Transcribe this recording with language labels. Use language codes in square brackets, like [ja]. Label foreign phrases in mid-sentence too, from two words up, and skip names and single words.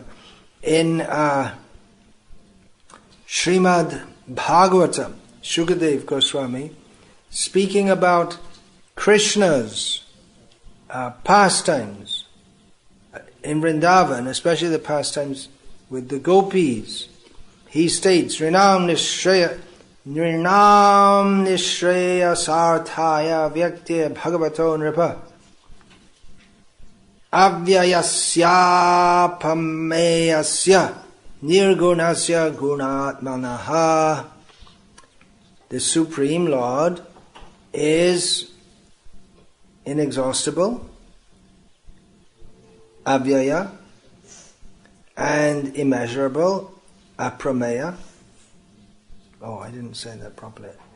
[en] In Srimad Bhagavatam, Shukadev Goswami, speaking about Krishna's pastimes in Vrindavan, especially the pastimes with the gopis, he states, [sa] Rinam Nishreya Sarthaya Vyakti Bhagavato Nripa Avyayasya Pameyasya Nirgunasya Gunatmanaha. [en] The Supreme Lord is inexhaustible, avyaya, and immeasurable, aprameya. Oh, I didn't say that properly.